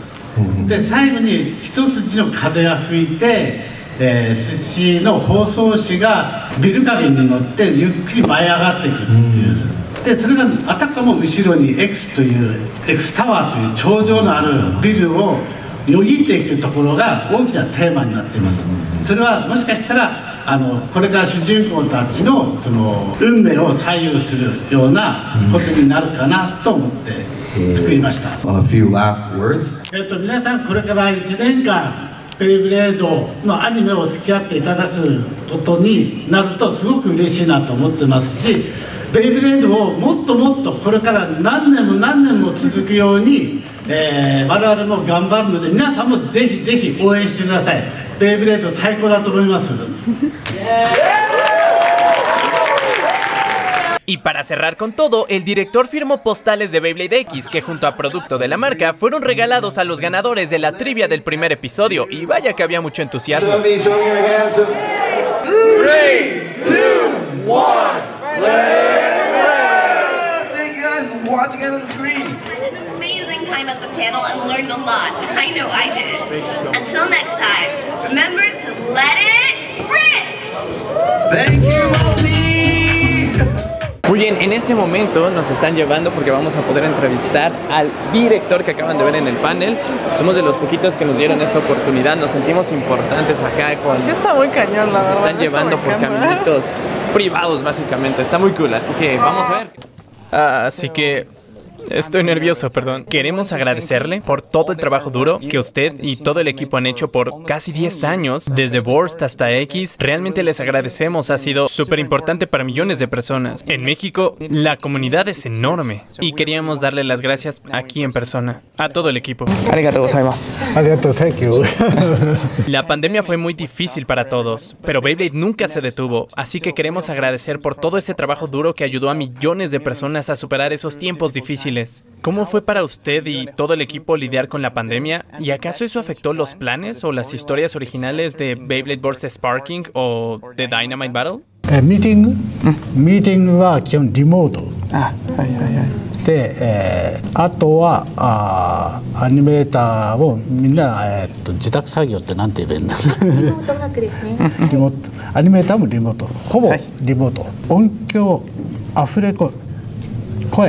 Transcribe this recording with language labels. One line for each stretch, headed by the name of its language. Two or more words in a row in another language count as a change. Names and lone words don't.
Japanese: で最後に一筋の風が吹いて、寿司の包装紙がビル影に乗ってゆっくり舞い上がっていくっていうでそれがあたかも後ろに X タワーという頂上のあるビルをよぎっていくところが大きなテーマになっています。それはもしかしたらこれから主人公たちの運命を左右するようなことになるかなと思って作りました。
English: A few last words.
Japanese: 皆さんこれから1年間ベイブレードのアニメを付き合っていただくことになるとすごく嬉しいなと思ってますし、ベイブレードをもっともっとこれから何年も何年も続くように、我々も頑張るので、皆さんもぜひぜひ応援してください。ベイブレード最高だと思います。
Spanish: Y para cerrar con todo, el director firmó postales de Beyblade X que junto a producto de la marca fueron regalados a los ganadores de la trivia del primer episodio, y vaya que había mucho entusiasmo.
English: 3, 2, 1, Thank you guys for watching it on the screen. Had an amazing time at the panel and learned a lot. I know I did. Until next time, remember to let it rip! Thank you, Malti!
Spanish: Muy bien, en este momento nos están llevando porque vamos a poder entrevistar al director que acaban de ver en el panel. Somos de los poquitos que nos dieron esta oportunidad, nos sentimos importantes acá con... Sí está muy cañón, la verdad. Nos están llevando por caminitos privados básicamente, está muy cool, así que vamos a ver. Así que... estoy nervioso, perdón. Queremos agradecerle por todo el trabajo duro que usted y todo el equipo han hecho por casi 10 años, desde Burst hasta X. Realmente les agradecemos, ha sido súper importante para millones de personas. En México, la comunidad es enorme y queríamos darle las gracias aquí en persona, a todo el equipo.
Japanese: ありがとうございます. Arigatou,
English: thank you.
Spanish: La pandemia fue muy difícil para todos, pero Beyblade nunca se detuvo, así que queremos agradecer por todo ese trabajo duro que ayudó a millones de personas a superar esos tiempos difíciles. ¿Cómo fue para usted y todo el equipo lidiar con la pandemia? ¿Y acaso eso afectó los planes o las historias originales de Beyblade Burst Sparking o de Dynamite Battle?
Japanese: ミーティングは基本リモートで、あとはアニメーターをみんな、自宅作業ってなんて言えばいいんだリモートワークですねリモートアニメーターもリモートほぼリモート、音響アフレコ声